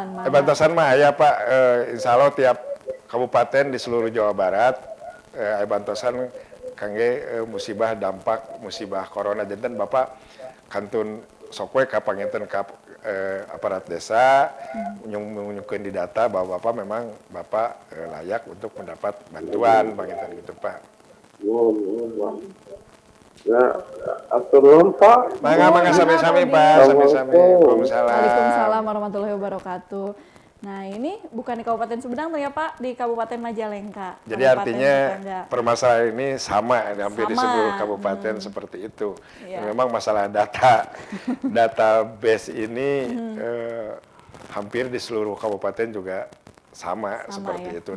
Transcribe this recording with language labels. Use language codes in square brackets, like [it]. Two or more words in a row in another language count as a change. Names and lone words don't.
[su] Bantasan mah aya Pak, insya Allah tiap kabupaten di seluruh Jawa Barat aya bantasan kangge musibah dampak musibah corona janten Bapak kantun sok we ka panginten ka aparat desa nyungukeun di data [id] bahwa Bapak memang Bapak layak untuk mendapat bantuan [su] panginten gitu Pak. Ya, atur nuhun Pak. Mangga sami-sami Pak, sami-sami. [ar] Waalaikumsalam warahmatullahi wabarakatuh. [id] Nah ini bukan di Kabupaten Sumedang ya Pak, di Kabupaten Majalengka. Jadi artinya permasalahan ini sama hampir di seluruh kabupaten seperti itu. Ya. Memang masalah database ini hampir di seluruh kabupaten juga sama seperti itu.